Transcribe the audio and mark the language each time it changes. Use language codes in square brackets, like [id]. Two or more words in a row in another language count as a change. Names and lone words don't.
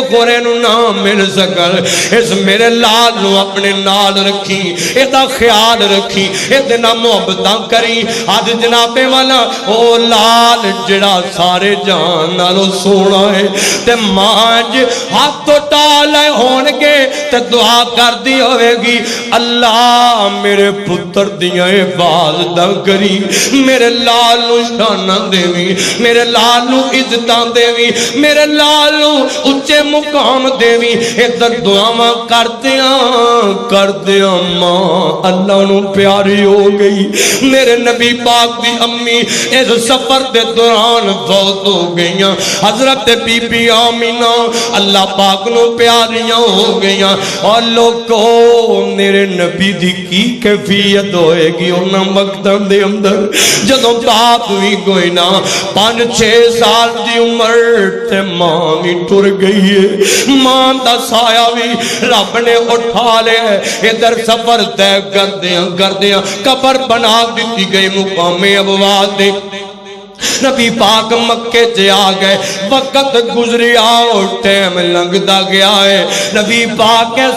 [pa] خورے نو نہ مل سکن اس میرے لال نو اپنے نال رکھی ایدا خیال رکھی ایدے نہ محبتاں کری آج جناب والا او لال جڑا سارے جان نالو سونا ہے تے مانج ہاتھ تو ٹالے ہونگے تے دعا کر دی ہوئے گی اللہ میرے پتر دیاں حفاظتاں کری میرے لال نو شاناں دیوی میرے لال نو عزتاں دیوی میرے لال نو اونچے مقام دیوی ادھر دعاواں کردیاں ماں اللہ نو پیاری ہو گئی میرے نبی پاک دی امی اس سفر دے دوران فوت ہو گئیاں حضرت بی بی آمینہ اللہ پاک نو پیاریاں ہو گئیاں اور لوگوں میرے نبی دی کی کیفیت ہوئے گی انہاں وقتاں دے اندر جدوں باپ بھی کوئی نہ 5-6 سال دی عمر تے ماں بھی ٹر گئی ہے ماں دا سایہ بھی رب نے اٹھا لے ادھر سفر طے کردیاں قبر بنا دیتی گئی مقام ابوا دے نبی پاک مکے تے آ گئے وقت گزریا اور ٹائم لنگدا گیا ہے نبی پاک اس